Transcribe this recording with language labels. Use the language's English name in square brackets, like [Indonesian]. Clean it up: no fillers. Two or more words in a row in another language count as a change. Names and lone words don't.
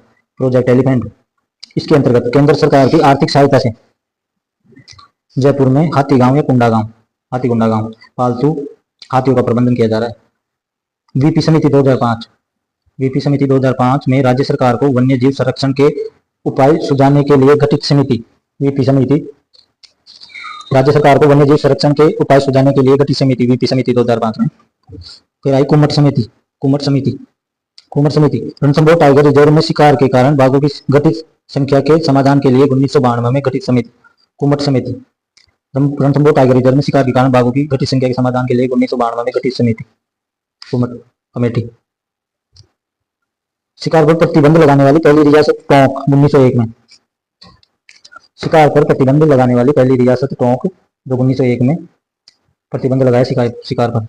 [Hindi] प्रोजेक्ट एलिफेंट इसके अंतर्गत केंद्र सरकार की आर्थिक सहायता से जयपुर में हाथी गांव या कुंडा गांव, हाथी कुंडा गांव, पालतू हाथियों का प्रबंधन किया जा रहा है। वीपी समिति 2005। वीपी समिति 2005 में राज्य सरकार को वन्य जीव संरक्षण के उपाय सुझाने के लिए गठित समिति। वीपी समिति राज्य सरकार को वन्य जीव संरक्षण के उपाय सुझाने के लिए गठित समिति, वीपी समिति 2005 में। फिर आई कुम्मट समिति। कुम्मट समिति कुम्मट समिति रणथंभौर टाइगर रिजर्व में शिकार के कारण बाघों की घटित संख्या के समाधान के लिए 1992 में गठित समिति। कुम्मट समिति रणथंभौर टाइगर रिजर्व में शिकार के कारण बाघों की घटित संख्या के समाधान के लिए 1992 में गठित समिति, कुम्मट कमेटी। शिकार पर प्रतिबंध लगाने वाली पहली रियासत टोंक 1901 में। शिकार पर प्रतिबंध लगाने वाली पहली रियासत टोंक, जो 1901 में प्रतिबंध लगाया शिकार पर।